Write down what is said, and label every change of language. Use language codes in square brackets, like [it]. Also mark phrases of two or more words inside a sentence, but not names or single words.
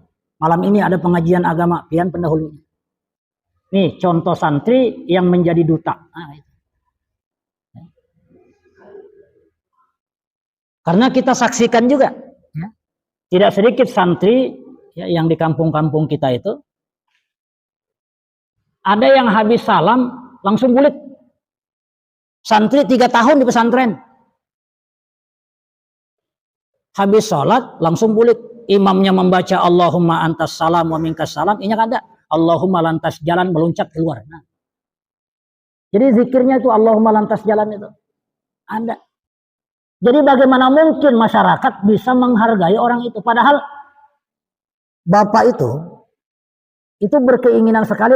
[id] Malam ini ada pengajian agama, pian pendahulunya. Nih contoh santri yang menjadi duta. Karena kita saksikan juga, ya, tidak sedikit santri ya, yang di kampung-kampung kita itu ada yang habis salam langsung bulik. Santri 3 tahun di pesantren. Habis sholat langsung bulik. Imamnya membaca [ar] Allahumma antas salam wa minkas salam. [id] Ini ada Allahumma lantas jalan meluncat keluar. Nah. Jadi zikirnya itu Allahumma lantas jalan itu ada. Jadi bagaimana mungkin masyarakat bisa menghargai orang itu? Padahal bapak itu berkeinginan sekali.